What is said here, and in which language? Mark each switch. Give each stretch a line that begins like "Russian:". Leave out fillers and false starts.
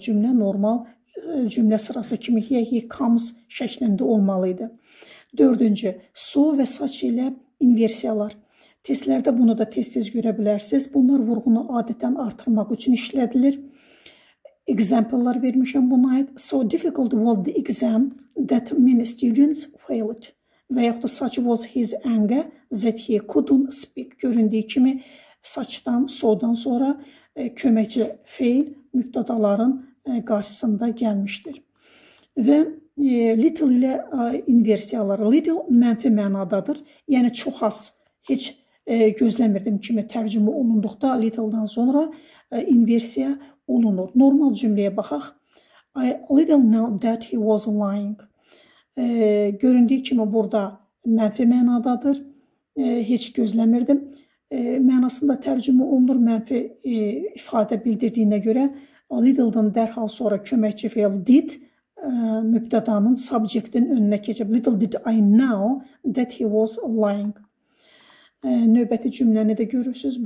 Azerbaijani: Cümlə normal cümlə sırası kimi
English: here, he comes
Azerbaijani: şəklində olmalıydı. Dördüncü, so və saç ilə inversiyalar. Testlərdə bunu da tez-tez görə bilərsiniz. Bunlar vurğunu adətən artırmaq üçün işlədilir. Example'lar vermişəm buna aid.
English: So difficult was the exam that many students failed.
Azerbaijani: Və yaxud da
English: such was his anger that he couldn't speak.
Azerbaijani: Göründüyü kimi saçdan, sodan sonra köməkçi feil mübtədaların qarşısında gəlmişdir. Və little ilə inversiyalar. Little mənfi mənadadır. Yəni çox az, heç gözləmirdim kimi tərcümə olunduqda little-dan sonra inversiya olunur. Normal cümləyə baxaq.
English: I little know that he was lying.
Azerbaijani: Göründüyü kimi burada mənfi mənadadır. Heç gözləmirdim. Mənasında tərcümə olunur mənfi ifadə bildirdiyinə görə little-dan dərhal sonra köməkçi feil did mübtədanın subjectin önünə keçib.
English: Little did I know that he was lying.
Azerbaijani: Növbəti cümləni də görürsünüz.